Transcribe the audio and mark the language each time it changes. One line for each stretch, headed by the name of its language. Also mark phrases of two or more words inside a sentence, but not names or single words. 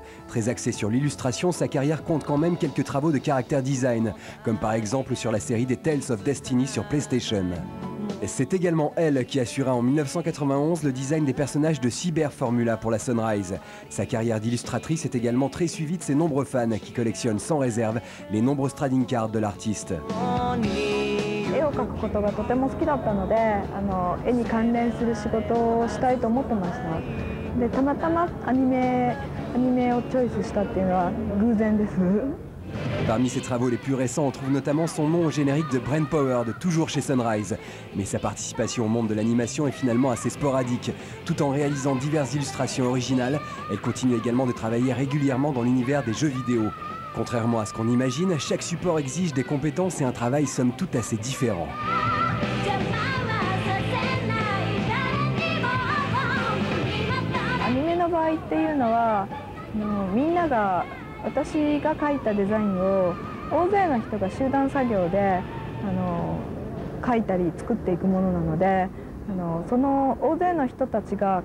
French: Très axé sur l'illustration, sa carrière compte quand même quelques travaux de caractère design, comme par exemple sur la série des Tales of Destiny sur PlayStation. C'est également elle qui assura en 1991 le design des personnages de Cyber Formula pour la Sunrise. Sa carrière d'illustratrice est également très suivie de ses nombreux fans qui collectionnent sans réserve les nombreux
English: trading cards
French: de l'artiste.
Japanese: 絵を描くことがとても好きだったので、絵に関連する仕事をしたいと思ってました。で、たまたまアニメをチョイスしたっていうのは偶然です。
French: Parmi ses travaux les plus récents, on trouve notamment son nom au générique de Brain Power, toujours chez Sunrise. Mais sa participation au monde de l'animation est finalement assez sporadique. Tout en réalisant diverses illustrations originales, elle continue également de travailler régulièrement dans l'univers des jeux vidéo. Contrairement à ce qu'on imagine, chaque support exige des compétences et un travail somme toute assez différent.
Japanese: アニメの場合っていうのはみんなが 私が描いたデザインを大勢の人が集団作業で描いたり作っていくものなのでその大勢の人たちが